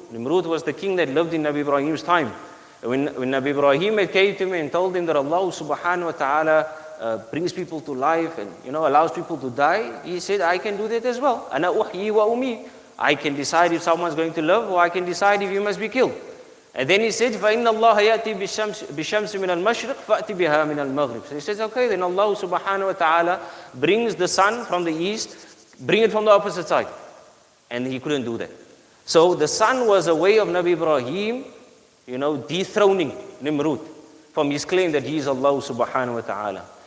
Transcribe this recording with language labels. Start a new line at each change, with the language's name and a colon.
English: Nimrud was the king that lived in Nabi Ibrahim's time. When Nabi Ibrahim came to him and told him that Allah subhanahu wa ta'ala brings people to life and allows people to die, he said, I can do that as well.
Arabic: Ana uhyi wa umi.
English: I can decide if someone's going to live, or I can decide if you must be killed. And then he said,
Arabic: فَإِنَّ اللَّهَ يَأْتِي بِالشَّمْسِ مِنَ الْمَشْرِقِ فَأْتِ بِهَا مِنَ الْمَغْرِبِ.
English: So he says, okay, then Allah subhanahu wa ta'ala brings the sun from the east, bring it from the opposite side. And he couldn't do that. So the sun was a way of Nabi Ibrahim, dethroning Nimrud from his claim that he is Allah subhanahu wa ta'ala.